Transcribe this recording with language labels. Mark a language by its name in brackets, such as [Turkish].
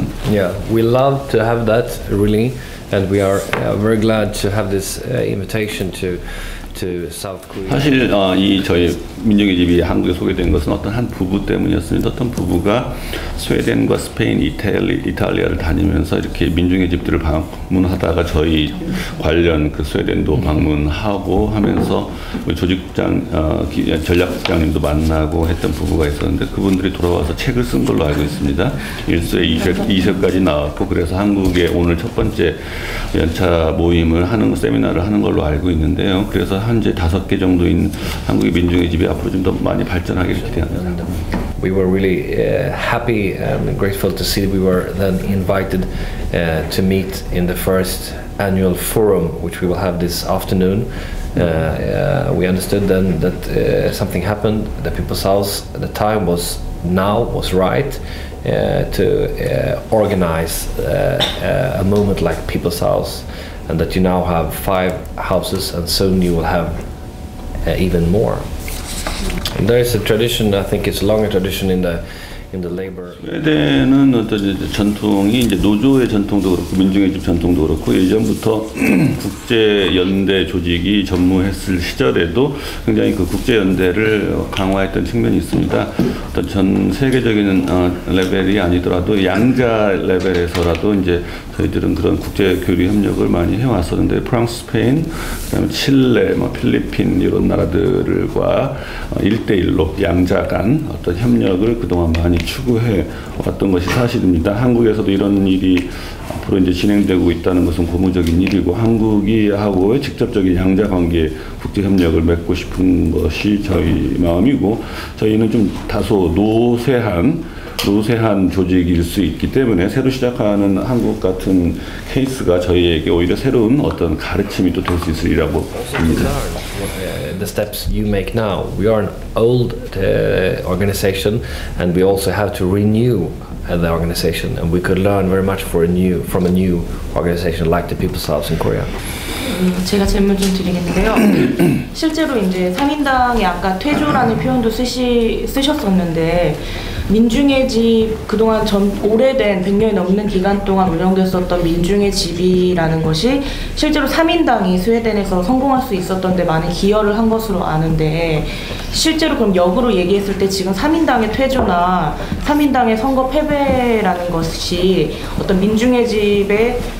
[English] Yeah, we love to have that really, and we are very glad to have this invitation to South Korea. [Korean] 사실 이 저희 민중의 집이 한국에 소개된 것은 어떤 한 부부 때문이었습니다. 어떤 부부가 스웨덴과 스페인, 이탈리아를 다니면서 이렇게 민중의 집들을 방문하다가 저희 관련 그 스웨덴도 방문하고 하면서 조직장 전략국장님도 만나고 했던 부부가 있었는데, 그분들이 돌아와서 책을 쓴 걸로 알고 있습니다. 1쇄, 2쇄까지 나왔고, 그래서 한국에 오늘 첫 번째 연차 모임을 하는 세미나를 하는 걸로 알고 있는데요. 그래서 현재 5개 정도인 한국의 민중의 집이 앞으로 좀 더 많이 발전하기를 기대합니다. [English] We were really happy and grateful to see that we were then invited to meet in the first annual forum, which we will have this afternoon. We understood then that something happened. The People's House, the time was right to organize a moment like People's House, and that you now have 5 houses, and soon you will have even more. And there is a tradition, I think it's a longer tradition in the labor. [Korean] 스웨덴은 어떤 전통이 이제 노조의 전통도 그렇고 민중의 집 전통도 그렇고, 예전부터 국제 연대 조직이 전무했을 시절에도 굉장히 그 국제 연대를 강화했던 측면이 있습니다. 어떤 전 세계적인 레벨이 아니더라도 양자 레벨에서라도 이제 저희들은 그런 국제 교류 협력을 많이 해왔었는데, 프랑스, 스페인, 그다음에 칠레, 필리핀 이런 나라들과 1대1로 양자 간 어떤 협력을 그동안 많이 추구해 왔던 것이 사실입니다. 한국에서도 이런 일이 앞으로 이제 진행되고 있다는 것은 고무적인 일이고, 한국이 하고의 직접적인 양자 관계 국제 협력을 맺고 싶은 것이 저희 마음이고, 저희는 좀 다소 노쇠한 조직일 수 있기 때문에 새로 시작하는 한국 같은 케이스가 저희에게 오히려 새로운 어떤 가르침이 또 될 수 있으리라고 봅니다. [English] The steps you make now. We are an old organization, and we also have to renew the organization, and we could learn very much from a new organization like the People's House in Korea. [Korean] 제가 질문 좀 드리겠는데요. 실제로 이제 3인당의 아까 퇴조라는 표현도 쓰셨었는데, 민중의 집, 그동안 오래된 100년이 넘는 기간 동안 운영됐었던 민중의 집이라는 것이 실제로 3인당이 스웨덴에서 성공할 수 있었던 데 많은 기여를 한 것으로 아는데, 실제로 그럼 역으로 얘기했을 때 지금 3인당의 퇴조나 3인당의 선거 패배라는 것이 어떤 민중의 집의